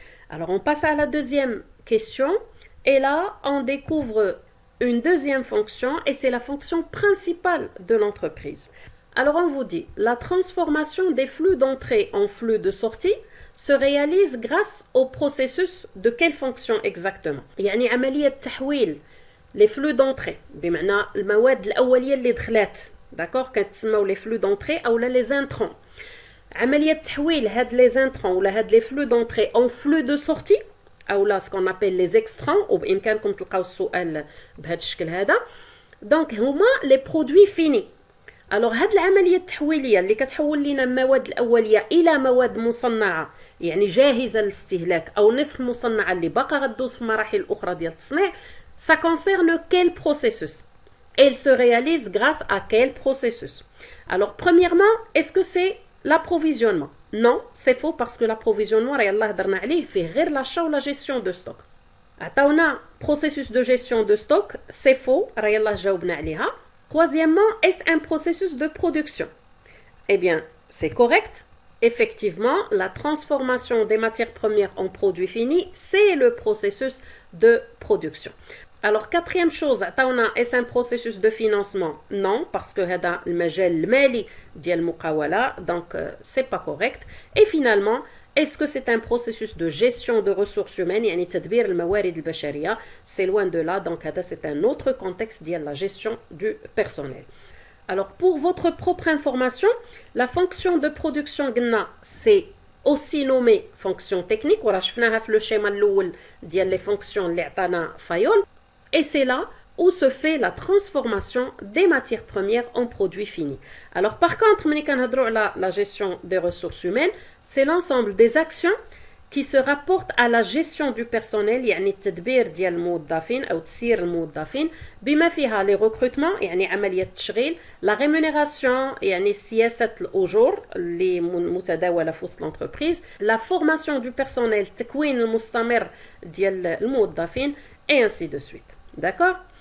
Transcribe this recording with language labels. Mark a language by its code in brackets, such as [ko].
[fr] Alors, on passe à la deuxième question. Et là, on découvre une deuxième fonction et c'est la fonction principale de l'entreprise. Alors, on vous dit, la transformation des flux d'entrée en flux de sortie se réalise grâce au processus de quelle fonction exactement? [ar] يعني عملية تحويل les flux d'entrée بمعنى المواد الأولية اللي دخلات, d'accord, كتسموا les flux d'entrée أو les intrants. عملية تحويل هاد les intrants ولا هاد les flux d'entrée en flux de sortie أو là ce qu'on appelle les extrants وبإمكانكم تلقاو السؤال بهذا الشكل هذا. دونك هما les produits finis. alors هاد العملية التحويلية اللي كتحول لنا المواد الأولية إلى مواد مصنعة يعني جاهزة للاستهلاك أو نصف مصنعة اللي باقا غدوز في مراحل أخرى ديال التصنيع, ça concerne quel processus? [fr] Elle se réalise grâce à quel processus? Alors premièrement, est-ce que c'est l'approvisionnement? Non, c'est faux parce que l'approvisionnement, يلاه هضرنا عليه فيه غير l'achat ou la gestion de stock. عطاونا processus de gestion de stock, c'est faux, يلاه جاوبنا عليها. Troisièmement, est-ce un processus de production? Eh bien, c'est correct. Effectivement, la transformation des matières premières en produits finis, c'est le processus de production. Alors, quatrième chose, est-ce un processus de financement? Non, parce que c'est le majal المالي ديال المقاولة, donc c'est pas correct. Et finalement, est-ce que c'est un processus de gestion de ressources humaines, يعني تدبير الموارد البشرية? C'est loin de là, donc c'est un autre contexte ديال la gestion du personnel. Alors, pour votre propre information, la fonction de production, c'est aussi nommée fonction technique. [ar] وراه شفناها في le schéma الأول ديال les fonctions اللي عطانا فايول. [fr] Et c'est là où se fait la transformation des matières premières en produits finis. Alors par contre, la gestion des ressources humaines, c'est l'ensemble des actions qui se rapportent à la gestion du personnel, يعني التدبير ديال الموظفين أو تسيير الموظفين, بما فيها les recrutements, يعني عملية التشغيل, la rémunération, يعني سياسة الأجور اللي متداولة في وسط l'entreprise, la formation du personnel, التكوين المستمر ديال الموظفين, et ainsi de suite. D'accord?